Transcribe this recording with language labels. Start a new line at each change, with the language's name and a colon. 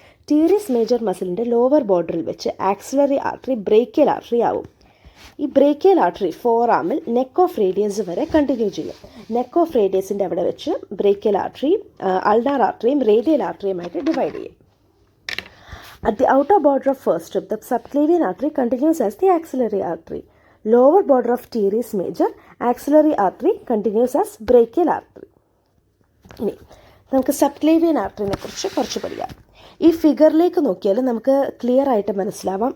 Malayalam: ടീരീസ് major മസിലിൻ്റെ lower ബോർഡറിൽ വെച്ച് axillary artery brachial artery ആവും. ഈ brachial artery ഫോറാമിൽ neck of radius വരെ കണ്ടിന്യൂ ചെയ്യും. നെക്ക് ഓഫ് റേഡിയസിൻ്റെ അവിടെ വെച്ച് brachial artery ulnar ആർട്ടറിയും radial ആർട്ടറിയുമായിട്ട് divide ചെയ്യും.
English: At the outer border of first rib, the subclavian artery continues as the axillary artery. Lower border of teres major, axillary artery continues as brachial artery.
Malayalam: ഇനി നമുക്ക് subclavian ആർട്ടറിനെ കുറിച്ച് കുറച്ച് പഠിക്കാം. ഈ ഫിഗറിലേക്ക് നോക്കിയാൽ നമുക്ക് clear ആയിട്ട് മനസ്സിലാവും.